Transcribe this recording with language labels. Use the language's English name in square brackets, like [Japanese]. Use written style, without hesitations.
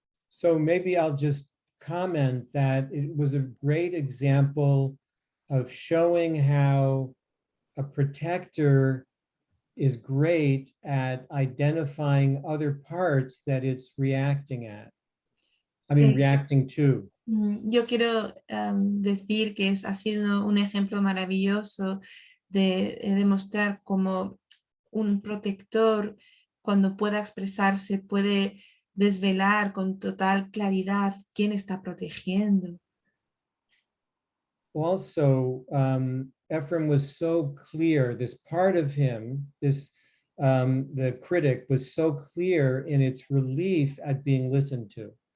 [English] So maybe I'll just comment that it was a great example of showing how a protector is great at identifying other parts that it's reacting at. I mean, reacting to. [Spanish] Yo quiero decir que ha sido un ejemplo maravilloso de demostrar cómo un protector, cuando pueda expresarse, puede desvelar con total claridad quién está protegiendo. [English] Also, Ephraim was so clear, this part of him, the critic was so clear in its relief at being listened to.